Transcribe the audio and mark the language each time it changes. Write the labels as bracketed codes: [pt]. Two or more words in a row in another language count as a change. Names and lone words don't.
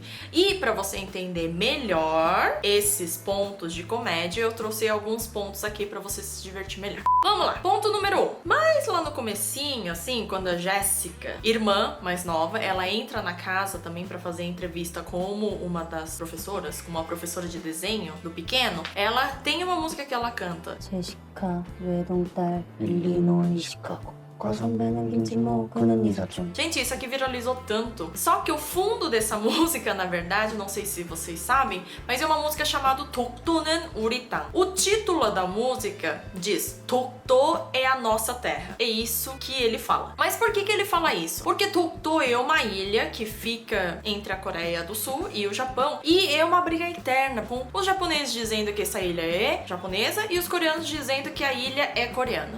[pt] E pra você entender melhor esses pontos de comédia, eu trouxe alguns pontos aqui pra você se divertir melhor. Vamos lá, ponto número 1. Mas lá no comecinho, assim, quando a Jéssica, irmã mais nova, ela entra na casa também pra fazer entrevista como uma das professoras, como uma professora de desenho do pequeno, ela tem uma música que ela canta. [ko] 제시카 외동딸 일리노이 시카고 선배는 김치모 그는 이사촌. [pt] Gente, isso aqui viralizou tanto. Só que o fundo dessa música, na verdade, não sei se vocês sabem, mas é uma música chamada [ko] 독도는 우리 땅. [pt] O título da música diz 독도 é a nossa terra. É isso que ele fala. Mas por que ele fala isso? Porque 독도 é uma ilha que fica entre a Coreia do Sul e o Japão, e é uma briga interna, com os japoneses dizendo que essa ilha é japonesa e os coreanos dizendo que a ilha é coreana.